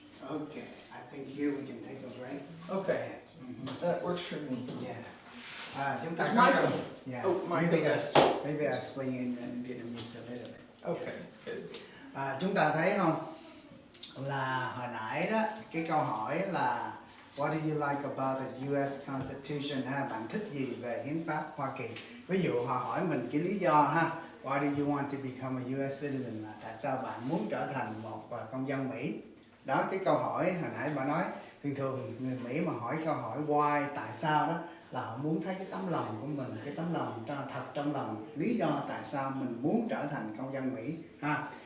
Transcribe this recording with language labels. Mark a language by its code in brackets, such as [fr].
[en] Okay, I think here we can take a break. Okay, that works for me. [vi] Yeah. Chúng ta có [en] Michael. [vi] câu. Yeah. [en] Oh, Michael. Maybe I explain in Vietnamese a little bit. Okay, good. [vi] Chúng ta thấy không? Là hồi nãy đó, cái câu hỏi là [en] What do you like about the US Constitution [vi] ha? Bạn thích gì về hiến pháp Hoa Kỳ? Ví dụ họ hỏi mình cái lý do ha. [en] Why do you want to become a US citizen? [vi] Là tại sao bạn muốn trở thành một công dân Mỹ? Đó, cái câu hỏi hồi nãy bà nói, thường người Mỹ mà hỏi câu hỏi why, tại sao đó, là họ muốn thấy cái tấm lòng của mình, cái tấm lòng thật trong lòng, lý do tại sao mình muốn trở thành công dân Mỹ ha.